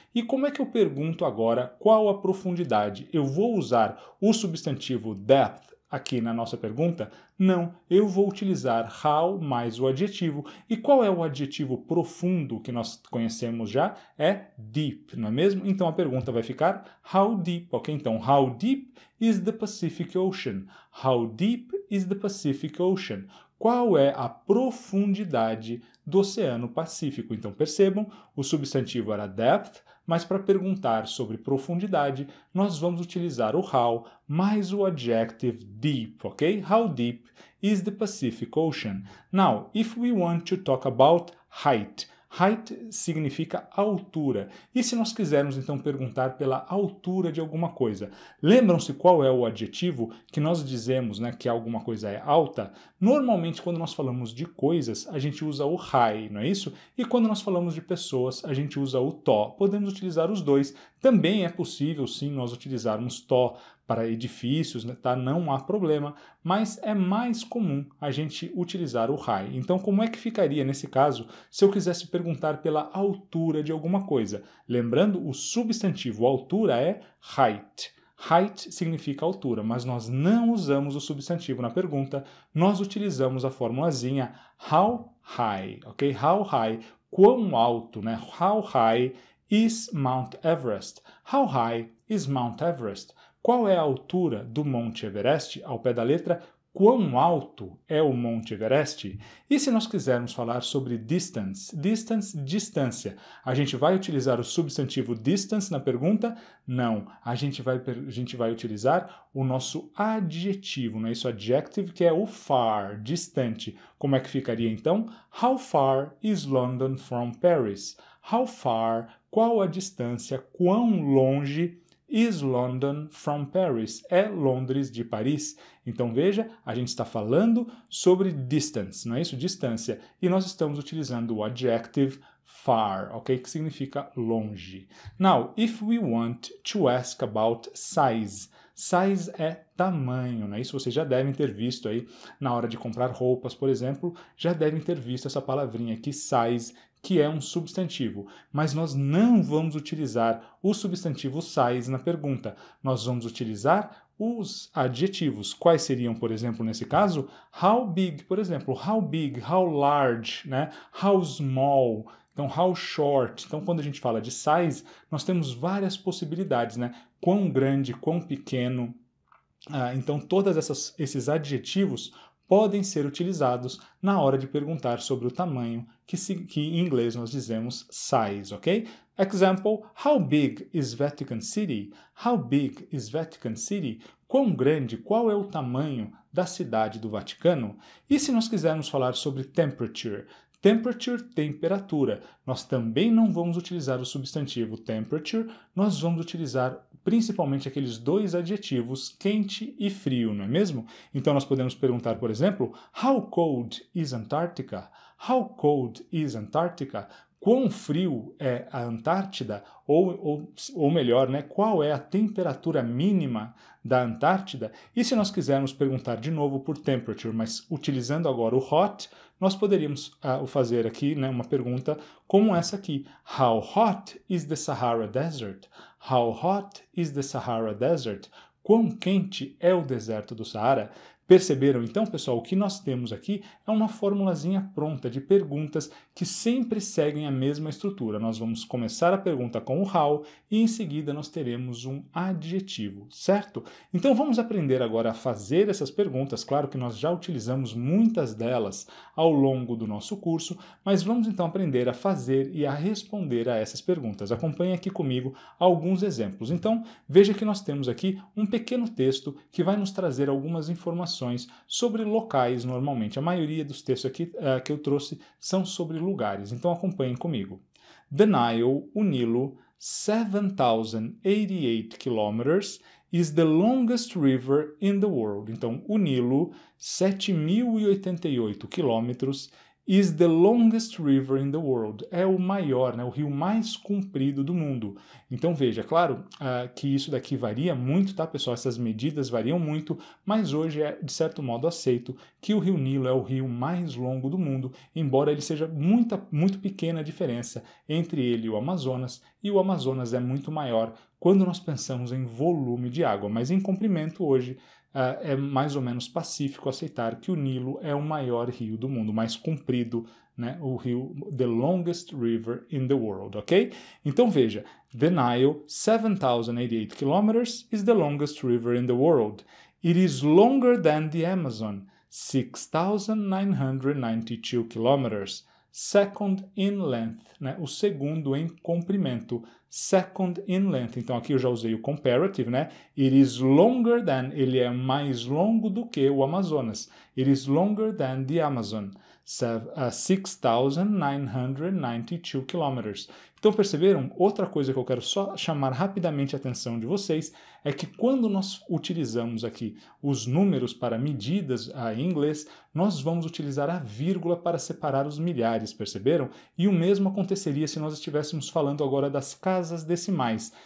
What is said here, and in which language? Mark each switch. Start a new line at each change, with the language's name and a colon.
Portuguese: E como é que eu pergunto agora qual a profundidade? Eu vou usar o substantivo depth aqui na nossa pergunta? Não, eu vou utilizar how mais o adjetivo. E qual é o adjetivo profundo que nós conhecemos já? É deep, não é mesmo? Então a pergunta vai ficar
English: how deep,
Portuguese: ok?
English: Então, how deep is the Pacific Ocean? How deep is the Pacific Ocean?
Portuguese: Qual é a profundidade do Oceano Pacífico? Então percebam, o substantivo era depth, mas para perguntar sobre profundidade, nós vamos utilizar o how mais o adjective deep, ok?
English: How deep is the Pacific Ocean? Now, if we want to talk about height, height
Portuguese: significa altura. E se nós quisermos então perguntar pela altura de alguma coisa? Lembram-se qual é o adjetivo que nós dizemos, né, que alguma coisa é alta? Normalmente quando nós falamos de coisas, a gente usa o high, não é isso? E quando nós falamos de pessoas, a gente usa o to. Podemos utilizar os dois. Também é possível, sim, nós utilizarmos to para edifícios, né, tá? Não há problema, mas é mais comum a gente utilizar o high. Então, como é que ficaria nesse caso se eu quisesse perguntar pela altura de alguma coisa? Lembrando, o substantivo altura é height. Height significa altura, mas nós não usamos o substantivo na pergunta, nós utilizamos a formulazinha
English: how high,
Portuguese: ok?
English: How high,
Portuguese: quão alto, né?
English: How high is Mount Everest? How high is Mount Everest?
Portuguese: Qual é a altura do Monte Everest? Ao pé da letra, quão alto é o Monte Everest? E se nós quisermos falar sobre distance, distância, a gente vai utilizar o substantivo distance na pergunta? Não, a gente vai utilizar o nosso adjetivo, não é isso? Adjective, que é o far, distante. Como é que ficaria então?
English: How far is London from Paris? How far,
Portuguese: qual a distância, quão longe
English: is London from Paris?
Portuguese: É Londres de Paris. Então veja, a gente está falando sobre distance, não é isso? Distância. E nós estamos utilizando o adjective far, ok? Que significa longe.
English: Now, if we want to ask about size.
Portuguese: Size é tamanho, né? Isso vocês já devem ter visto aí na hora de comprar roupas, por exemplo, já devem ter visto essa palavrinha aqui, size, que é um substantivo, mas nós não vamos utilizar o substantivo size na pergunta. Nós vamos utilizar os adjetivos. Quais seriam, por exemplo, nesse caso?
English: How big,
Portuguese: por exemplo,
English: how big, how large, né? How small,
Portuguese: então how short. Então, quando a gente fala de size, nós temos várias possibilidades, né? Quão grande, quão pequeno. Então, todos esses adjetivos podem ser utilizados na hora de perguntar sobre o tamanho, que em inglês nós dizemos size, ok?
English: Example, how big is Vatican City? How big is Vatican City?
Portuguese: Quão grande, qual é o tamanho da cidade do Vaticano? E se nós quisermos falar sobre temperature? Temperature, temperatura. Nós também não vamos utilizar o substantivo temperature, nós vamos utilizar principalmente aqueles dois adjetivos, quente e frio, não é mesmo? Então nós podemos perguntar, por exemplo,
English: how cold is Antarctica? How cold is Antarctica?
Portuguese: Quão frio é a Antártida? Ou melhor, né, qual é a temperatura mínima da Antártida? E se nós quisermos perguntar de novo por temperature, mas utilizando agora o hot, nós poderíamos fazer aqui, né, uma pergunta como essa aqui.
English: How hot is the Sahara Desert? How hot is the Sahara Desert?
Portuguese: Quão quente é o deserto do Saara? Perceberam então, pessoal, o que nós temos aqui é uma formulazinha pronta de perguntas que sempre seguem a mesma estrutura. Nós vamos começar a pergunta com o how e em seguida nós teremos um adjetivo, certo? Então vamos aprender agora a fazer essas perguntas. Claro que nós já utilizamos muitas delas ao longo do nosso curso, mas vamos então aprender a fazer e a responder a essas perguntas. Acompanhe aqui comigo alguns exemplos. Então veja que nós temos aqui um pequeno texto que vai nos trazer algumas informações sobre locais normalmente. A maioria dos textos aqui que eu trouxe são sobre lugares, então acompanhem comigo.
English: The Nile,
Portuguese: o Nilo,
English: 7,088 kilometers, is the longest river in the world.
Portuguese: Então, o Nilo, 7.088 quilômetros,
English: is the longest river in the world.
Portuguese: É o maior, né, o rio mais comprido do mundo. Então veja, claro que isso daqui varia muito, tá, pessoal? Essas medidas variam muito, mas hoje é, de certo modo, aceito que o rio Nilo é o rio mais longo do mundo, embora ele seja muito pequena a diferença entre ele e o Amazonas é muito maior quando nós pensamos em volume de água, mas em comprimento hoje é mais ou menos pacífico aceitar que o Nilo é o maior rio do mundo, mais comprido, né? O rio,
English: the longest river in the world, ok?
Portuguese: Então veja,
English: the Nile, 7,088 kilometers, is the longest river in the world. It is longer than the Amazon, 6,992 kilometers. Second in length, né?
Portuguese: O segundo em comprimento.
English: Second in length.
Portuguese: Então aqui eu já usei o comparative, né?
English: It is longer than,
Portuguese: ele é mais longo do que o Amazonas.
English: It is longer than the Amazon.
Portuguese: 6,992 kilometers. Então perceberam? Outra coisa que eu quero só chamar rapidamente a atenção de vocês é que quando nós utilizamos aqui os números para medidas em inglês, nós vamos utilizar a vírgula para separar os milhares, perceberam? E o mesmo aconteceria se nós estivéssemos falando agora das casas decimais.